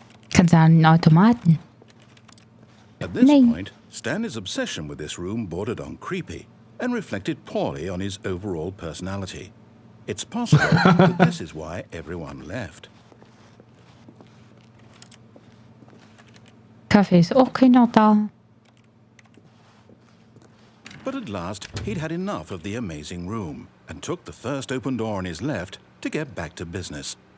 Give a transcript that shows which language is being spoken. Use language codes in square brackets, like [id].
[de] Kannst du an den Automaten. [en] At this [de] Nee. [en] point, Stanley's obsession with this room bordered on creepy and reflected poorly on his overall personality. It's possible that this is why everyone left. [de] Kaffee ist auch keiner da. [en] But at last, he'd had enough of the amazing room and took the first open door on his left to get back to business.